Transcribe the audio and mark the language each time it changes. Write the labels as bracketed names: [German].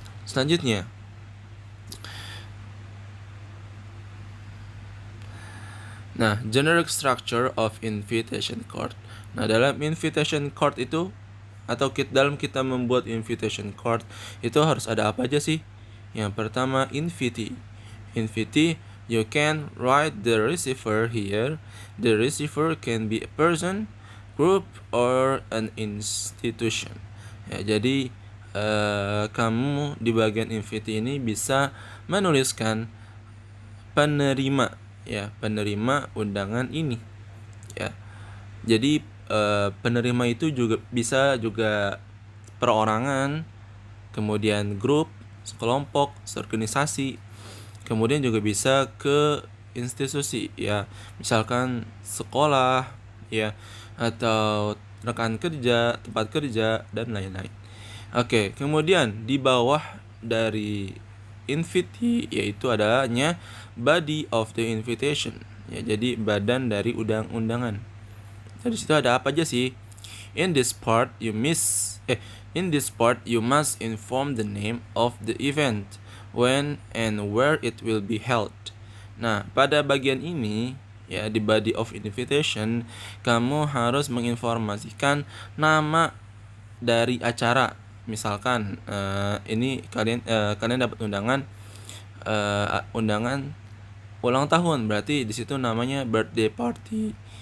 [English] Selanjutnya, nah, generic structure of invitation card. [Indonesian] Nah, dalam invitation card itu atau dalam kita membuat invitation card itu harus ada apa aja sih? Yang pertama, invitee. [English] Invitee, you can write the receiver here. The receiver can be a person, group, or an institution. [Indonesian] Ya, jadi kamu di bagian invitee ini bisa menuliskan penerima undangan ini. Ya, jadi penerima itu juga bisa perorangan, kemudian grup, sekelompok, seorganisasi, kemudian juga bisa ke institusi ya, misalkan sekolah ya, atau rekan kerja, tempat kerja, dan lain-lain. Oke, kemudian di bawah dari invitee yaitu adanya body of the invitation ya, jadi badan dari undangan. Jadi situ ada apa aja sih? [English] In this part you must inform the name of the event, when and where it will be held. [Indonesian] Nah, pada bagian ini ya, di body of invitation, kamu harus menginformasikan nama dari acara. Misalkan ini kalian dapat undangan ulang tahun, berarti di situ namanya birthday party.